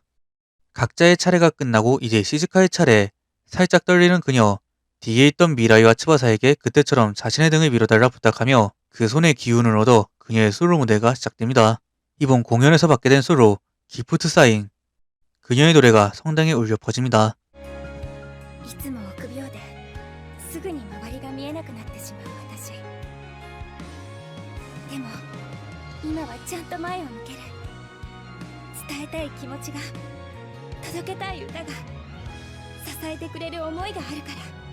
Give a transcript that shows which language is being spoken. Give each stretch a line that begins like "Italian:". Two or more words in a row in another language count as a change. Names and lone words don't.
Korean: 각자의 차례가 끝나고 이제 시즈카의 차례. 살짝 떨리는 그녀. 뒤에 있던 미라이와 츠바사에게 그때처럼 자신의 등을 밀어달라 부탁하며 그 손에 기운을 얻어 그녀의 솔로 무대가 시작됩니다. 이번 공연에서 받게 된 솔로 기프트 사인. 그녀의 노래가 성당에 울려 퍼집니다.
Japanese: いつも臆病ですぐに周りが見えなくなってしまう私。でも今はちゃんと前を向ける。伝えたい気持ちが、届けたい歌が、支えてくれる思いがあるから。